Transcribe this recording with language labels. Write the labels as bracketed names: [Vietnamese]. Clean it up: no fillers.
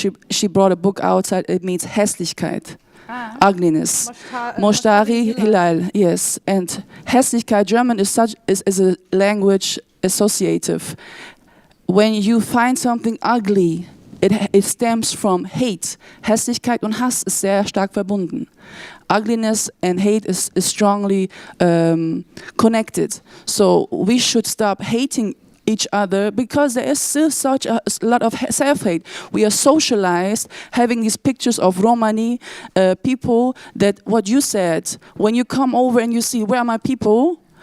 [English] She brought a book outside, it means Hässlichkeit. Ugliness. Moshtari Hilal, yes. And Hässlichkeit, German is a language associative. When you find something ugly, it stems from hate. [German] Hässlichkeit und Hass ist sehr stark verbunden. [English] Ugliness and hate is strongly connected. So we should stop hating each other, because there is still such a lot of self-hate. We are socialized having these pictures of Romani people that, what you said, when you come over and you see, where are my people?